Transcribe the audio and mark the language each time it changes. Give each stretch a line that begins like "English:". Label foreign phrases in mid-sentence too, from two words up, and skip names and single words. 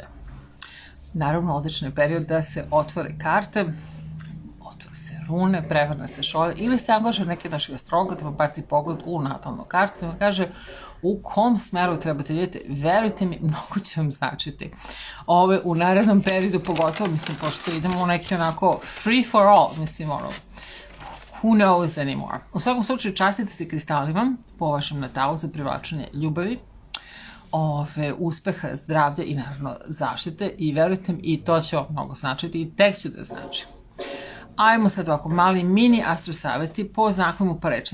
Serbian: Naravno, odličan je period da se otvore karte, otvore se rune, prevrne se šolje, ili se angažuje neki našeg astrologa da vam baci pogled u natalnu kartu i vam kaže u kom smeru trebate vidjeti. Verujte mi, mnogo će vam značiti. U narednom periodu pogotovo, mislim, pošto idemo u neki onako
English: free for all,
Serbian: mislim,
English: who knows anymore.
Serbian: U svakom slučaju, častite se kristalima po vašem natalu za privlačenje ljubavi, uspeha, zdravlja i naravno zaštite i verujte mi, i to će vam mnogo značiti i tek će da znači. Ajmo sad ovako, mali mini astro savjeti po znakovima pa reći.